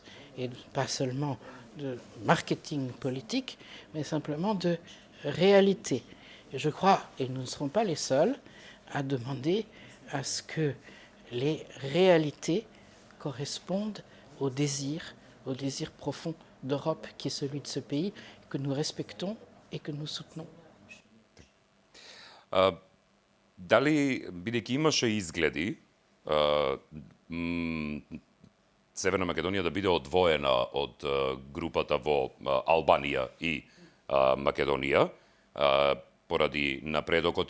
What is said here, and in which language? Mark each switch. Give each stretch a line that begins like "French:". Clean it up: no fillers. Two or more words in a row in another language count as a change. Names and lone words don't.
French: Et pas seulement de marketing politique, mais simplement de réalité. Et je crois, et nous ne serons pas les seuls, à demander à ce que les réalités correspondent au désir profond d'Europe qui est celui de ce pays, que nous respectons et que nous soutenons.
Macedonian: Дали, бидејќи имаше изгледи, Северна Македонија да биде одвоена од групата во Албанија и Македонија, поради напредокот и